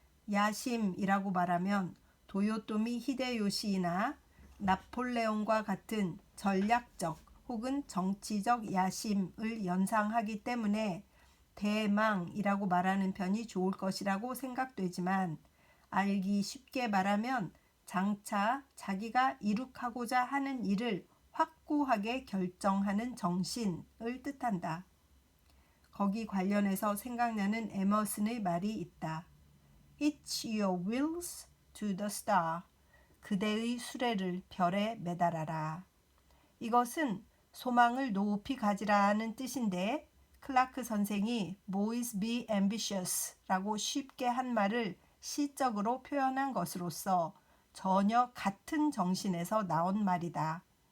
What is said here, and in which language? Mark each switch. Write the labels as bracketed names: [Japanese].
[Korean] 야심이라고 말하면 도요토미 히데요시나 나폴레옹과 같은 전략적 혹은 정치적 야심을 연상하기 때문에 대망이라고 말하는 편이 좋을 것이라고 생각되지만 알기 쉽게 말하면 장차 자기가 이룩하고자 하는 일을 확고하게 결정하는 정신을 뜻한다. 거기 관련해서 생각나는 에머슨의 말이 있다. [English] Hitch your wheels to the star. [Korean] 그대의 수레를 별에 매달아라. 이것은 소망을 높이 가지라는 뜻인데 클라크 선생이 [English] Boys be ambitious [Korean] 라고 쉽게 한 말을 시적으로 표현한 것으로서 전혀 같은 정신에서 나온 말이다.